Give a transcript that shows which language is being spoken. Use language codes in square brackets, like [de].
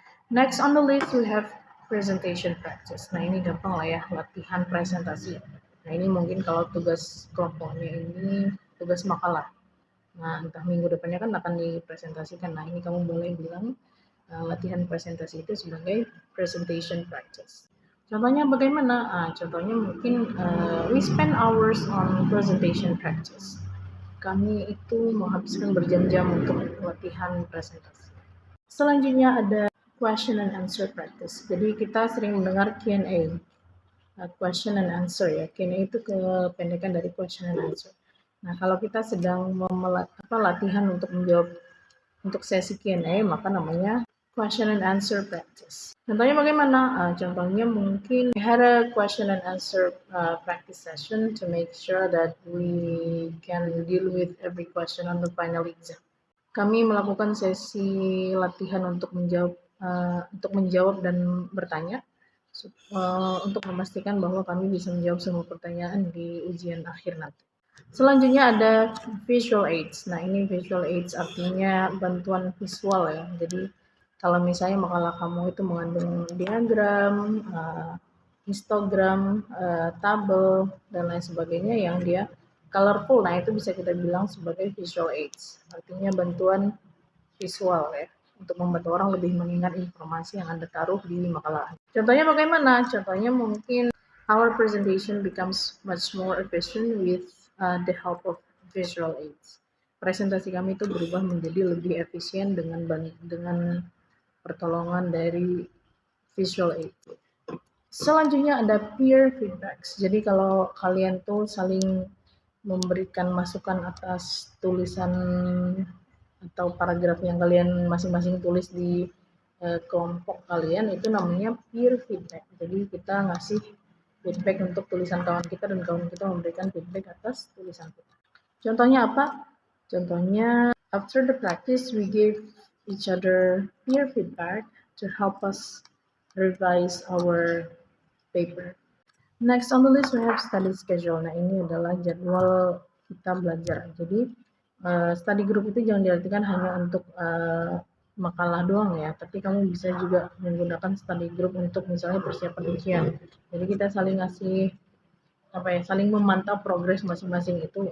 [en] Next on the list we have presentation practice. [id] Nah ini gampang lah ya, latihan presentasi. Nah ini mungkin kalau tugas kelompoknya ini tugas makalah. Nah entah minggu depannya kan akan dipresentasikan. Nah ini kamu boleh bilang latihan presentasi itu sebagai presentation practice. Contohnya bagaimana? Contohnya mungkin [en] we spend hours on presentation practice. [id] Kami itu menghabiskan berjam-jam untuk latihan presentasi. Selanjutnya ada question and answer practice. Jadi kita sering mendengar Q&A, question and answer ya. Q&A itu kependekan dari question and answer. Nah, kalau kita sedang latihan untuk menjawab untuk sesi Q&A, maka namanya question and answer practice. Contohnya bagaimana? Contohnya mungkin [en] we had a question and answer practice session to make sure that we can deal with every question on the final exam. [id] Kami melakukan sesi latihan untuk menjawab dan bertanya untuk memastikan bahwa kami bisa menjawab semua pertanyaan di ujian akhir nanti. Selanjutnya ada visual aids. Nah ini visual aids artinya bantuan visual ya. Jadi kalau misalnya makalah kamu itu mengandung diagram, histogram, tabel dan lain sebagainya yang dia colorful, nah itu bisa kita bilang sebagai visual aids. Artinya bantuan visual ya, untuk membantu orang lebih mengingat informasi yang Anda taruh di makalah. Contohnya bagaimana? Contohnya mungkin [en] our presentation becomes much more efficient with the help of visual aids. [id] Presentasi kami itu berubah menjadi lebih efisien dengan pertolongan dari visual aid. Selanjutnya ada peer feedbacks. Jadi kalau kalian tuh saling memberikan masukan atas tulisan atau paragraf yang kalian masing-masing tulis di kelompok kalian, itu namanya peer feedback. Jadi kita ngasih feedback untuk tulisan kawan kita dan kawan kita memberikan feedback atas tulisan kita. Contohnya apa? [en] Contohnya after the practice we give each other peer feedback to help us revise our paper. Next on the list we have study schedule. [id] Nah ini adalah jadwal kita belajar. Jadi study group itu jangan diartikan hanya untuk makalah doang ya, tapi kamu bisa juga menggunakan study group untuk misalnya persiapan ujian. Jadi kita saling ngasih saling memantau progres masing-masing itu.